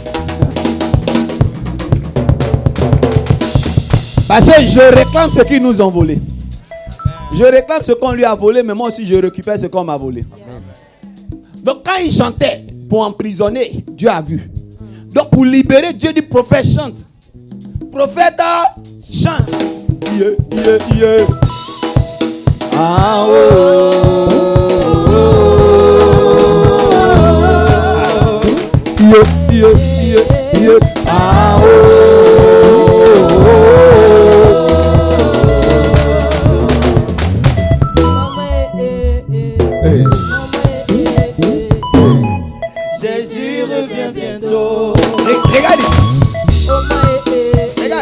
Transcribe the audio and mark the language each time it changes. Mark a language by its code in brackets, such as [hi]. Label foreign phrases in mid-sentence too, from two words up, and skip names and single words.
[fr] Parce que je réclame ce qu'ils nous ont volé. Je réclame ce qu'on lui a volé, mais moi aussi je récupère ce qu'on m'a volé. Donc quand il chantait pour emprisonner, Dieu a vu. Donc pour libérer, Dieu dit prophète chante. Prophète chante. [en] Yeah, yeah, yeah. Ah oh, oh, oh. Yeah, yeah, yeah, yeah. Ah oh, oh, oh. [fr] Jésus revient bientôt. Regarde ici. Regarde.